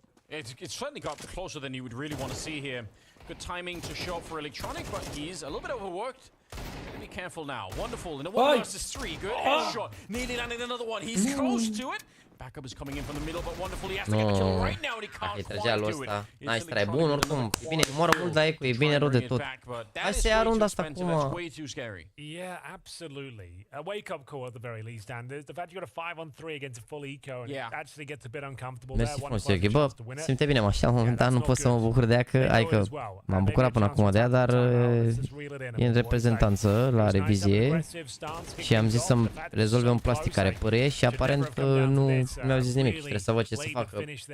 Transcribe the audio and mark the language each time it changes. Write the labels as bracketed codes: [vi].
[en] It's certainly got closer than you would really want to see here. Good timing to show up for Electronic, but he's a little bit overworked. Be careful now. Wonderful in a 1 versus 3. Good headshot. Nearly landed another one. He's close to it. Backup is coming in from the middle, but wonderful. He has to get the kill right now, and he can't quite do it. Nice try, [ro] bun, oricum. E bine, moară mult, dar e bine rău de tot. Hai să ia runda asta acum. [en] Yeah, absolutely. A wake-up call at the very least, Anders. The fact you got a 5-on-3 against a full eco and it actually gets a bit uncomfortable there. [ro] Mersi frumos, Sergei. Bă, simte bine, așa, momentan nu pot să mă bucur de ea, că, adică m-am bucurat până acum de ea, dar e în reprezentanță la revizie și am zis să-mi rezolve un plastic care părâie și aparent nu mi-au zis nimic și trebuie să văd ce să facă.